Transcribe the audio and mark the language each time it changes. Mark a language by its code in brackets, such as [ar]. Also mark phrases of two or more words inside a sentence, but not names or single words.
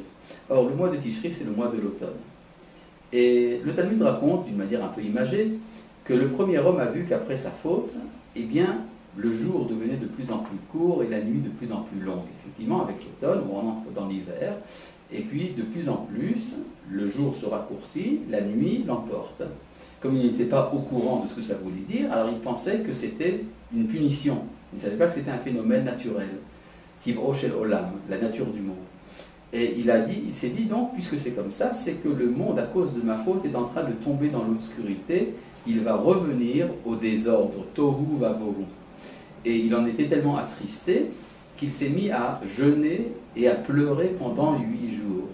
[fr] Or, le mois de Tishri, c'est le mois de l'automne. Et le Talmud raconte, d'une manière un peu imagée, que le premier homme a vu qu'après sa faute, eh bien, le jour devenait de plus en plus court et la nuit de plus en plus longue. Effectivement, avec l'automne, on entre dans l'hiver, et puis de plus en plus, le jour se raccourcit, la nuit l'emporte. Comme il n'était pas au courant de ce que ça voulait dire, alors il pensait que c'était une punition. Il ne savait pas que c'était un phénomène naturel. [he] טבעו של עולם, [fr] la nature du monde. Et il s'est dit donc, puisque c'est comme ça, c'est que le monde, à cause de ma faute, est en train de tomber dans l'obscurité, il va revenir au désordre, [he] תוהו ובוהו. [fr] Et il en était tellement attristé qu'il s'est mis à jeûner et à pleurer pendant 8 jours.